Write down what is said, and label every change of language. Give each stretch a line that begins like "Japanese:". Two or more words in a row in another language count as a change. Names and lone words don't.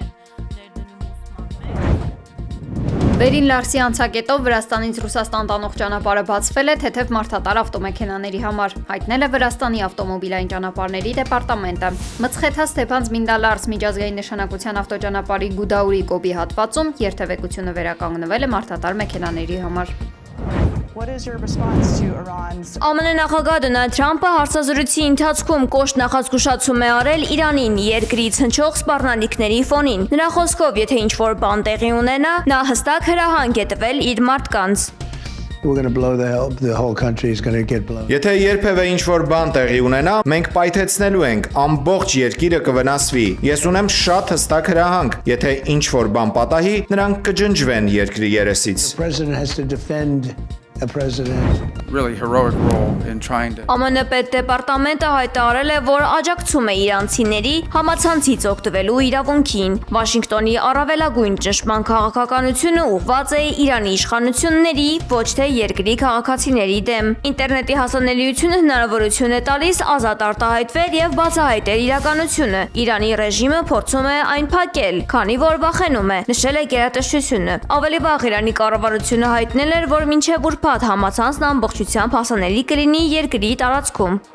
Armenian: Վերին Լարսի անցակետով Վրաստանից Ռուսաստան տանող ճանապարհը բացվել է թեթև մարդատար ավտոմեքենաների համար, հայտնել է Վրաստանի ավտոմոբիլային ճանապարհների դեպարտամենտը։ Մցխեթա Ստեփան-Զմինդա-Լարս միջազգային նշանակության ավտոճանապարհի Գուդաուրի կոբի հատվածում երթևեկությունը վերականգնվել է մարդատար մեքենաների համար։
English: What is your response to Iran's
Armenian: ԱՄՆ նախագահ Դոնալդ Թրամփը հարցազրույցի ընթացքում կոշտ նախազգուշացում է արել Իրանին երկրից հնչող սպառնալիքների ֆոնին։ Նրա խոսքով, եթե ինչ-որ բան տեղի ունենա, նա հստակ հրահանգ է տվել իր մարդկանց։
English: We're going to blow the whole country is going to get blown.
Armenian: Եթե երբևէ ինչ-որ բան տեղի ունենա, մենք պայթեցնելու ենք, ամբողջ երկիրը կվնասվի։ Ես ունեմ շատ հստակ հրահանգ։ Եթե ինչ-որ բան պատահի, նրանք կջնջվեն երկրի երեսից։
English: The president has to defend a president. Really heroic role in trying to
Armenian: ԱՄՆ պետդեպարտամենտը հայտարարել է, որ աջակցում է իրանցիների համացանցից օգտվելու իրավունքին։ Վաշինգտոնի առավելագույն ճնշման քաղաքականությունը ուղղված է Իրանի իշխանությունների, ոչ թե երկրի քաղաքացիների դեմ։ Ինտերնետի հասանելիությունը հնարավորություն է տալիս ազատ արտահայտվել եւ բացահայտել իրականությունը։ Իրանի ռեժիմը փորձում է այն փակել, քանի որ վախենում է, նշել է գերատեսչությունը։ Ավելի վաղ Իրանի կառավարությունը հայտնել էր, որ մինչև ուրբաթ համացանցն ամբողջությամբ հասանելի կլինի երկրի տարածքում։